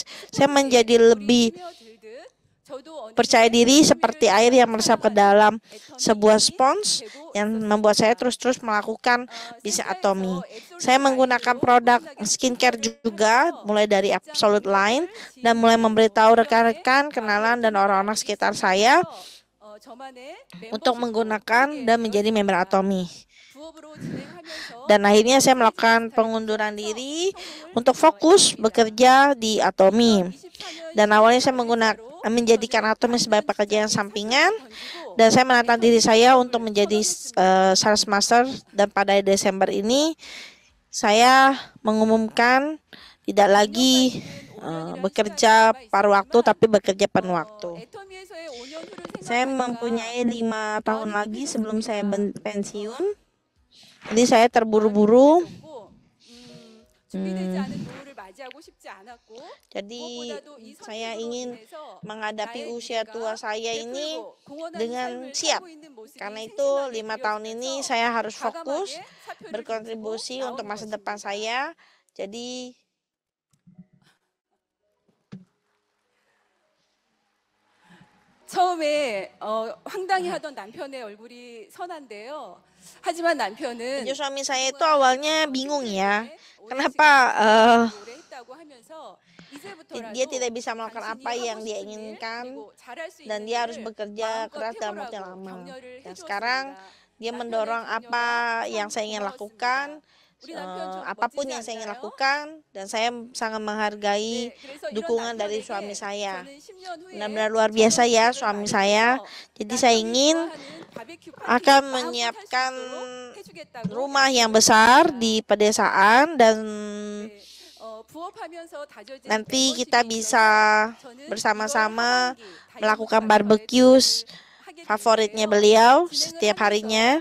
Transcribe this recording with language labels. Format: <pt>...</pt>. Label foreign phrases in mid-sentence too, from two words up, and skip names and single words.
<id>Saya menjadi lebih percaya diri seperti air yang meresap ke dalam sebuah spons yang membuat saya terus-terus melakukan bisnis Atomy. Saya menggunakan produk skincare juga, mulai dari Absolute Line, dan mulai memberitahu rekan-rekan, kenalan, dan orang-orang sekitar saya untuk menggunakan dan menjadi member Atomy.</id> <ko>부업으로 진행하면서</ko> <id>Dan akhirnya saya melakukan pengunduran diri untuk fokus bekerja di Atomi.</id> <ko>24년</ko> <id>Dan awalnya saya menjadikan Atomi sebagai pekerjaan sampingan, dan saya menantang diri saya untuk menjadi</id> <en>sales master.</en> <id>Dan pada Desember ini saya mengumumkan tidak lagi bekerja paruh waktu, tapi bekerja penuh waktu.</id> <ko>애터미에서의 5년 후를</ko> <id>Saya mempunyai 5 tahun lagi sebelum saya pensiun. Jadi saya terburu-buru.</id> <ko>준비되지 않은 노후를 맞이하고 싶지 않았고</ko> <id>Jadi</id> <ko>무엇보다도 이</ko> <id>saya</id> <ko>선택으로</ko> <id>ingin</id> <ko>인해서</ko> <id>menghadapi</id> <ko>나의</ko> <id>usia</id> <ko>미래가</ko> <id>tua saya ini</id> <ko>베풀고 공헌하는</ko> <id>dengan</id> <ko>삶을</ko> <id>siap.</id> <ko>살고 있는 모습이</ko> <id>Karena itu</id> <ko>생생하게</ko> <id>5 tahun ini</id> <ko>그려지면서</ko> <id>saya harus</id> <ko>과감하게</ko> <id>fokus</id> <ko>사표를</ko> <id>berkontribusi</id> <ko>던지고</ko> <id>untuk</id> <ko>나오는</ko> <id>masa depan</id> <ko>것입니다.</ko> <id>saya. Jadi</id> <ko>처음에 황당해 하던 남편의 얼굴이 선한데요. 하지만 남편은</ko> <id>suami saya itu awalnya bingung ya. Kenapa</id> <ko>오래 했다고 하면서 이제부터라도</ko> <id>dia tidak bisa melakukan</id> <ko>당신이</ko> <id>apa yang</id> <ko>하고</ko> <id>dia</id> <ko>싶은 일,</ko> <id>inginkan,</id> <ko>그리고 잘할 수</ko> <id>dan</id> <ko>있는</ko> <id>dia harus</id> <ko>일을</ko> <id>bekerja</id> <ko>마음껏</ko> <id>keras dalam waktu yang</id> <ko>해보라고</ko> <id>lama.</id> <ko>격려를</ko> <id>Dan</id> <ko>해주었습니다.</ko> <id>sekarang dia</id> <ko>남편의</ko> <id>mendorong</id> <ko>격려가</ko> <id>apa yang</id> <ko>참</ko> <id>saya ingin</id> <ko>고마웠습니다.</ko> <id>lakukan,</id> <ko>우리 남편 좀</ko> <id>apapun</id> <ko>멋지지</ko> <id>yang saya ingin</id> <ko>않나요?</ko> <id>lakukan, dan saya sangat menghargai</id> <ko>네, 그래서 이런</ko> <id>dukungan dari</id> <ko>남편에게</ko> <id>suami saya.</id> <ko>저는 10년 후에</ko> <id>Benar-benar luar biasa ya suami saya. Jadi saya ingin akan menyiapkan rumah yang besar di pedesaan, dan nanti kita bisa bersama-sama melakukan barbecue favoritnya beliau setiap harinya.</id>